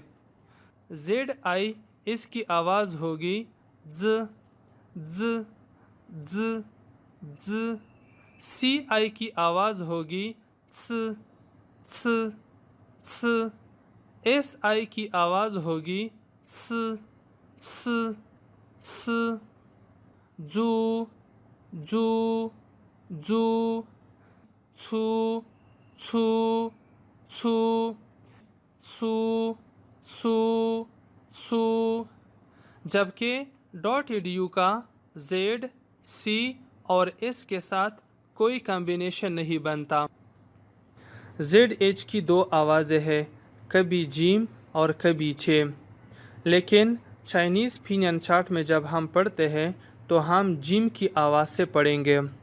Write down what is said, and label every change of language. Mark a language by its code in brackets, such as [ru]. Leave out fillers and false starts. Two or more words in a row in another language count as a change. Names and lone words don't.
[ur] زیڈ آئی، اس کی آواز ہوگی ز ز ز ز۔ سی آئی کی آواز ہوگی څ څ څ۔ ایس آئی کی آواز ہوگی س س س۔ [zh] زو زو زو، څو څو څو، سو سو سو۔ [ur] جبکہ [en] dotted u [ur] کا زیڈ، سی اور ایس کے ساتھ کوئی کمبینیشن نہیں بنتا۔ زیڈ ایچ کی دو آوازیں ہیں، کبھی جیم اور کبھی چے، لیکن [en] Chinese pinyin chart [ur] میں جب ہم پڑھتے ہیں تو ہم جیم کی آواز سے پڑھیں گے۔